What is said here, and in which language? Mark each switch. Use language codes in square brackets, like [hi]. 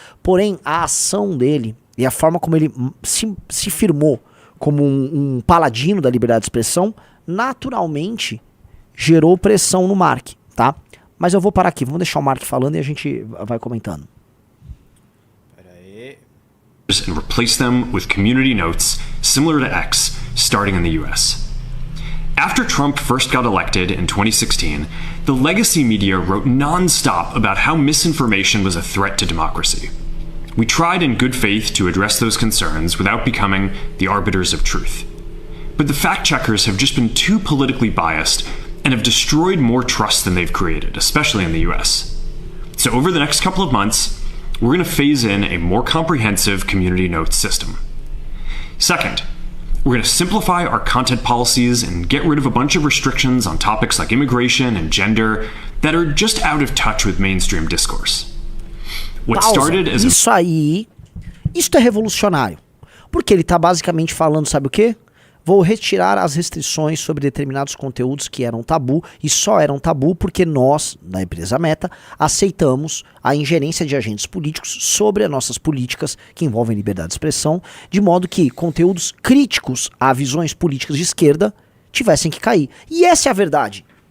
[pt] Porém, a ação dele e a forma como ele se firmou como um paladino da liberdade de expressão, naturalmente gerou pressão no Mark, tá? Mas eu vou parar aqui, vamos deixar o Mark falando e a gente vai comentando. [en] And replace them with community notes similar to X, starting in the US. After Trump first got elected in 2016, the legacy media wrote non-stop about how misinformation was a threat to democracy. We tried in good faith to address those concerns without becoming the arbiters of truth. But the fact-checkers have just been too politically biased and have destroyed more trust than they've created, especially in the US. So over the next couple of months, we're going to phase in a more comprehensive community notes system. Second, we're going to simplify our content policies and get rid of a bunch of restrictions on topics like immigration and gender that are just out of touch with mainstream discourse. What started as [pt] isso é revolucionário. Porque ele tá basicamente falando, sabe o quê? Vou retirar as restrições sobre determinados conteúdos que eram tabu, e só eram tabu porque nós, da empresa Meta, aceitamos a ingerência de agentes políticos sobre as nossas políticas que envolvem liberdade de expressão, de modo que conteúdos críticos a visões políticas de esquerda tivessem que cair. E essa é a verdade.